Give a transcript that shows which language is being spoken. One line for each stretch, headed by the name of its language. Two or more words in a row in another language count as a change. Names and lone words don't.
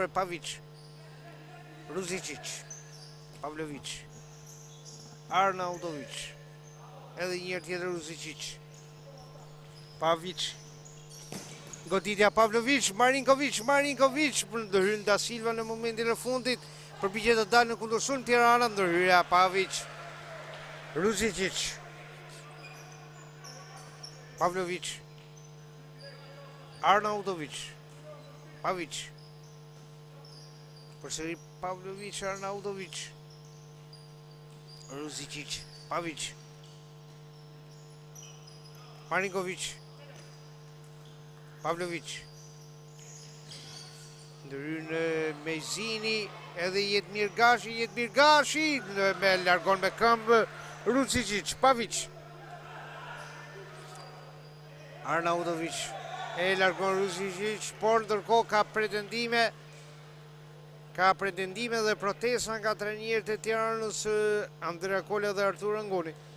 Albanian: Pavić, Ruzicic, Pavlović, Arnautović, edhe një herë tjetër Ruzicic, Pavić, goditja Pavlović, Marinković, ndërhyn Da Silva në momentin e fundit, përpiqet të dalë në kundërshtim Tirana, ndërhyrja Pavić, Ruzicic, Pavlović, Arnautović, Pavić, përsëri Pavlović, Arnautović, Ruzicic, Pavić, Marinković, Pavlović, ndërhyn Mezini, edhe Jetmir Gashi, me largon me këmbë Ruzicic, Pavić, Arnautović, e largon Ruzicic, por ndërkohë ka pretendime dhe protesta nga trajnerët e Tiranës, Andrea Kola dhe Artur Angoni.